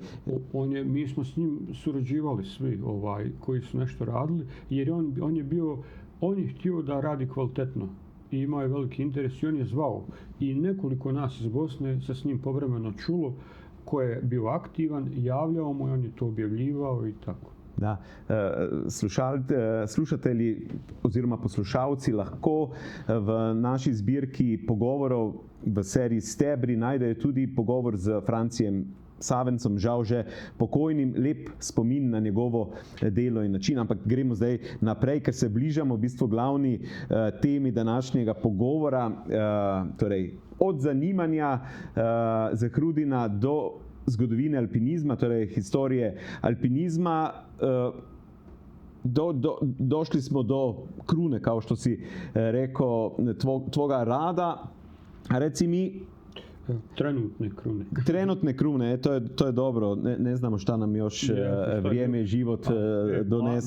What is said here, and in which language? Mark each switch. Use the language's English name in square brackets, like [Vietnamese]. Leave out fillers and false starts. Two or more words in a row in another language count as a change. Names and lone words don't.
[Bosnian] Mi smo s njim surađivali svi koji su nešto radili, jer on je htio da radi kvalitetno i imao je veliki interes i on je zvao. I nekoliko nas iz Bosne se s njim povremeno čulo, ko je bio aktivan, javljao mu i on je to objavljivao i tako. [Slovenian] Da, slušatelji oziroma poslušalci lahko v naši zbirki pogovorov v seriji Stebri najdejo tudi pogovor z Francijem Savencem, žal že pokojnim, lep spomin na njegovo delo in način, ampak gremo zdaj naprej, ker se bližamo v bistvu glavni temi današnjega pogovora, torej od zanimanja Zahrudina do zgodovine alpinizma, torej historije alpinizma, [Bosnian] došli smo do krune, kao što si rekao, tvoga rada. Reci mi, Trenutne krune, to je dobro. Ne znamo šta nam još vrijeme i život donese.